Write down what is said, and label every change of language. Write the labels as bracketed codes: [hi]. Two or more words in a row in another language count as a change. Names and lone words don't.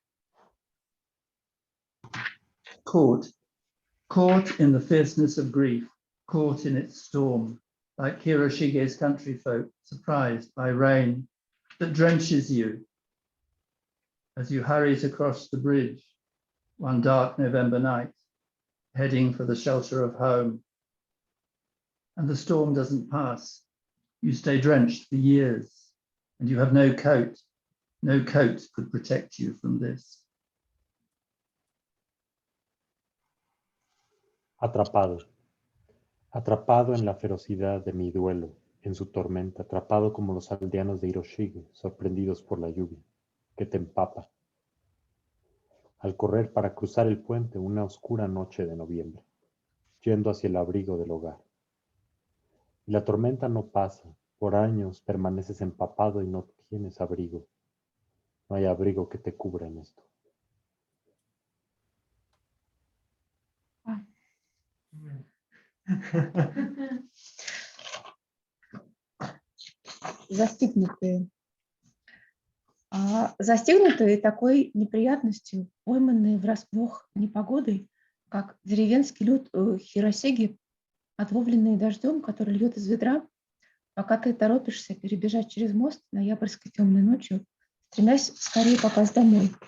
[en] Caught in the fierceness of grief, caught in its storm, like Hiroshige's country folk, surprised by rain that drenches you as you hurry to cross the bridge one dark November night, heading for the shelter of home. And the storm doesn't pass. You stay drenched for years, and you have no coat. No coat could protect you from this. [es] Atrapado. Atrapado en la ferocidad de mi duelo, en su tormenta, atrapado como los aldeanos de Hiroshige, sorprendidos por la lluvia, que te empapa. Al correr para cruzar el puente una oscura noche de noviembre, yendo hacia el abrigo del hogar. Y la tormenta no pasa, por años permaneces empapado y no tienes abrigo. No hay abrigo que te cubra en esto. [ru] Застигнутые. Застигнутые такой неприятностью, пойманные врасплох непогодой, как деревенский люд Хиросиги, отловленные дождем, который льет из ведра, пока ты торопишься перебежать через мост ноябрьской темной ночью, стремясь скорее попасть домой.